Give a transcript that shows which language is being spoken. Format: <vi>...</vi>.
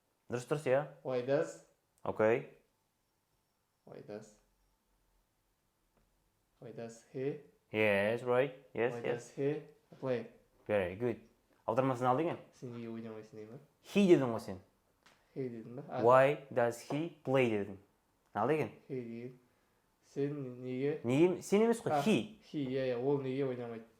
<kk>Дұрыс,</kk> <en>yeah. Why does? Okay. Why does he? Yes, right. Yes, Why yes. does he play? Very good.</en> <kk>Аудармасын ал деген. Сен неге ойнамайсың деген ба? He дедің ғой сен. He дедің ба?</kk> <en>Why does he play</en> <kk>дедің. Ал деген. He деген. Сен неге? Неге? Сен емес қой, he. He, иә, ол неге ойнамайды?</kk>